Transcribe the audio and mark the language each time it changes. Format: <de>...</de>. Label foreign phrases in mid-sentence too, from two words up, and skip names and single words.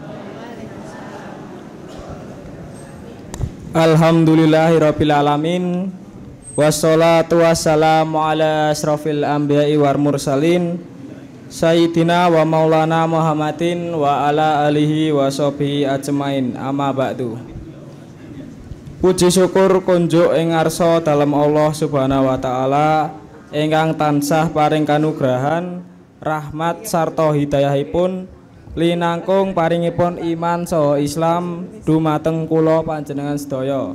<ar>الحمد لله رب العالمين. والصلاة والسلام على أشرف الأنبياء والمرسلين سيدنا ومولانا محمد وعلى آله وصحبه أجمعين. أما بعد.</ar> <jv>Puji syukur kunjuk ing ngarsa dalem</jv> <ar>الله سبحانه وتعالى</ar> <jv>ingkang tansah paring kanugrahan, rahmat sarta hidayahipun linangkung paringipun iman saha Islam dumateng kula panjenengan sedaya.</jv>